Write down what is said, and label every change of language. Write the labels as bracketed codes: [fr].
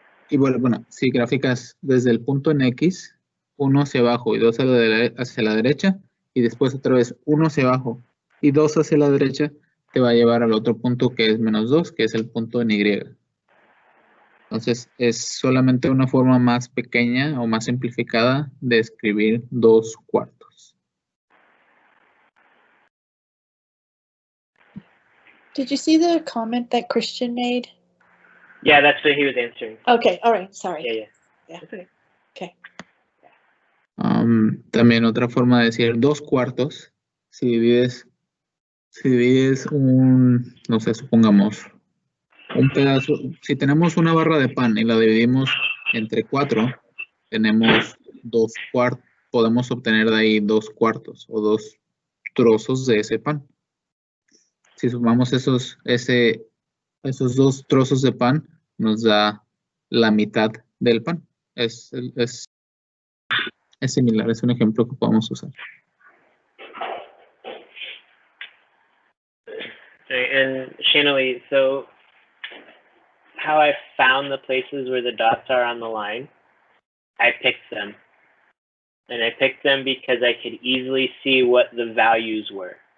[es] Y bueno, si graficas desde el punto en X, 1 hacia abajo y 2 hacia la derecha, y después otra vez 1 hacia abajo y 2 hacia la derecha, te va a llevar al otro punto que es -2, que es el punto en Y. Entonces, es solamente una forma más pequeña o más simplificada de escribir 2/4. [en] Did you see the comment that Christian made? Yeah, that's what he was answering. Okay, all right, sorry. Yeah. Yeah. That's okay. Okay. [es] También otra forma de decir 2/4, si divides no sé, supongamos, un pedazo, si tenemos una barra de pan y la dividimos entre 4, tenemos 2/4, podemos obtener de ahí 2/4 o 2 trozos de ese pan. Si sumamos esos 2 trozos de pan, nos da la mitad del pan. Es similar, es un ejemplo que podemos usar. [en] And Shanley, so how I found the places where the dots are on the line, I picked them. And I picked them because I could easily see what the values were.